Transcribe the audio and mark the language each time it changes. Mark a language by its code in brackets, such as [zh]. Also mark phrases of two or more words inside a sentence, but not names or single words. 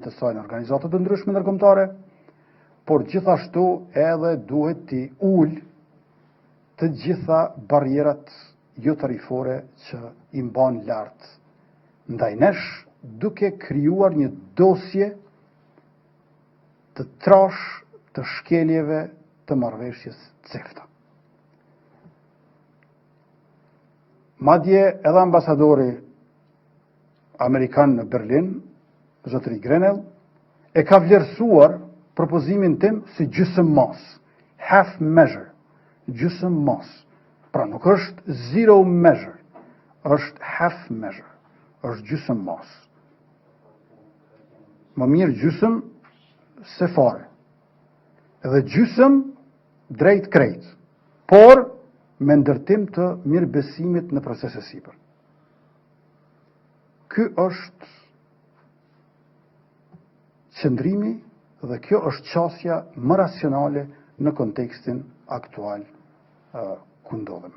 [sq] të saj në organizatat të ndryshme ndërkombëtare, por gjithashtu edhe duhet t'i ulë të gjitha barierat jo tarifore që i mban lartë ndaj nesh, duke krijuar një dosje të trash të shkeljeve të marrëveshjes CEFTA. Madje edhe ambasadori Amerikan në Berlin, zotëri Grenell, e ka vlerësuar propozimin tim si gjysmë mos, [en] half measure, [sq] gjysmë mos. Pra nuk është [en] zero measure, [sq] është [en] half measure, [sq] është gjysmë mos. Më mirë gjysmë se fare. Edhe gjysmë drejt krejt, por me ndërtim të mirëbesimit në procese sipër. Ky është qëndrimi dhe kjo është qasja më racionale në kontekstin aktual ku ndodhemi.